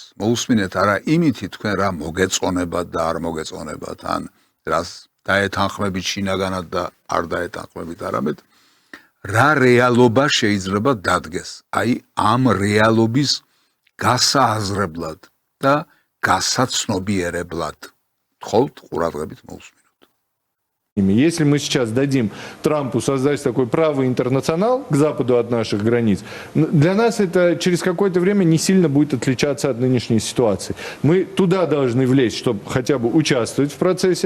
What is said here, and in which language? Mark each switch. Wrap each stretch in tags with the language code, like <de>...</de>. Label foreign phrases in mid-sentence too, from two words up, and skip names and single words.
<ka>მოусმინეთ არა იმითი თქვენ რა მოგეწონებათ და არ მოგეწონებათ, ან რას დაეთანხმებით შინაგანად და არ დაეთანხმებით, არამედ რა რეალობა შეიძლება დადგეს. აი ამ რეალობის გასააზრებლად და გასაცნობიერებლად.</ka> <ru>Если мы сейчас дадим Трампу создать такой правый интернационал к западу от наших границ, для нас это через какое-то время не сильно будет отличаться от нынешней ситуации. Мы туда должны влезть, чтобы хотя бы участвовать в процессе.</ru>